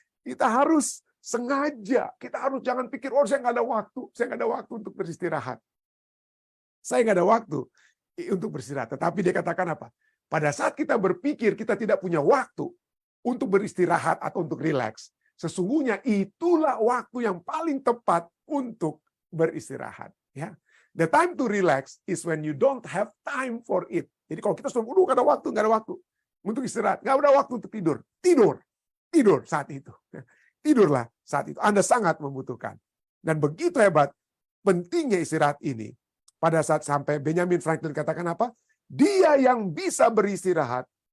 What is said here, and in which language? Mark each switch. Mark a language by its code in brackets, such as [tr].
[id] Kita harus sengaja, kita harus jangan pikir, oh saya nggak ada waktu untuk beristirahat. Saya nggak ada waktu untuk beristirahat. Tetapi dia katakan apa? Pada saat kita berpikir kita tidak punya waktu untuk beristirahat atau untuk rileks, sesungguhnya itulah waktu yang paling tepat untuk beristirahat. [en] Ya, the time to relax is when you don't have time for it. [id] Jadi kalau kita sudah, nggak ada waktu untuk istirahat, nggak ada waktu untuk tidur saat itu. Tidurlah saat itu. Anda sangat membutuhkan. Dan begitu hebat pentingnya istirahat ini. Pada saat sampai Benjamin Franklin katakan apa? Dia yang bisa beristirahat